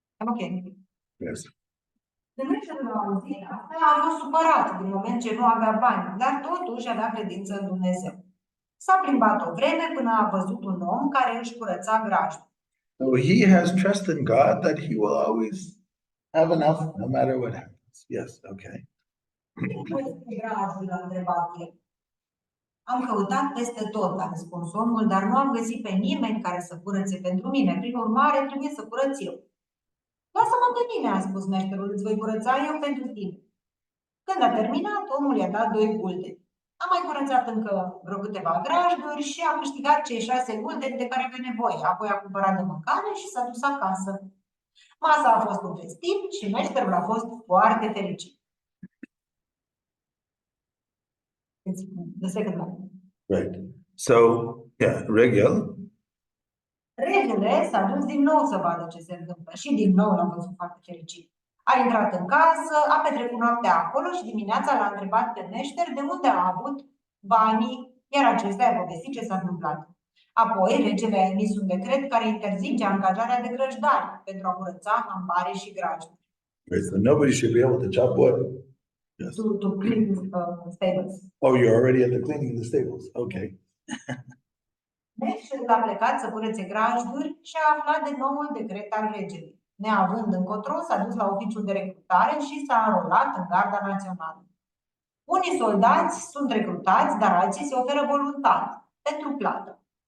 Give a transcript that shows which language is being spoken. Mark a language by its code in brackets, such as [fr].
[en] Ok. Yes. [ro] Când meșterul a auzit asta, a fost supărat din moment ce nu avea bani, dar totuși avea credință în Dumnezeu. S-a plimbat o vreme până a văzut un om care își curăța grajdul. [en] So he has trust in God that he will always have enough no matter what happens. Yes, okay. [ro] Grajdul, a întrebat el. Am căutat peste tot, a răspuns omul, dar nu am găsit pe nimeni care să curățe pentru mine. Prin urmare, trebuie să curăț eu. Lasă-mă pe mine, a spus meșterul, îți voi curăța eu pentru tine. Când a terminat, omul i-a dat 2 guldeni. A mai curățat încă vreo câteva grajduri și a câștigat cei 6 guldeni de care avea nevoie. Apoi a cumpărat de mâncare și s-a dus acasă. Masa a fost un festiv și meșterul a fost foarte fericit. [en] The second one. Right. So, yeah, Regel. [ro] Regele s-a dus din nou să vadă ce se întâmplă și din nou l-a văzut foarte fericit. A intrat în casă, a petrecut noaptea acolo și dimineața l-a întrebat pe meșter de unde a avut banii, iar acesta i-a povestit ce s-a întâmplat. Apoi, regele a emis un decret care interzice angajarea de grăjdari pentru a curăța ambare și grajduri. [en] Right, so nobody should be able to chop wood. Yes. To clean stables. Oh, you're already at the cleaning the stables. Okay. [ro] Meșterul a plecat să curețe grajduri și a aflat de noul decret al regelui. Neavând încotro, s-a dus la oficiul de recrutare și s-a înrolat în garda națională. Unii soldați sunt recrutați, dar alții se oferă voluntar, pentru plată.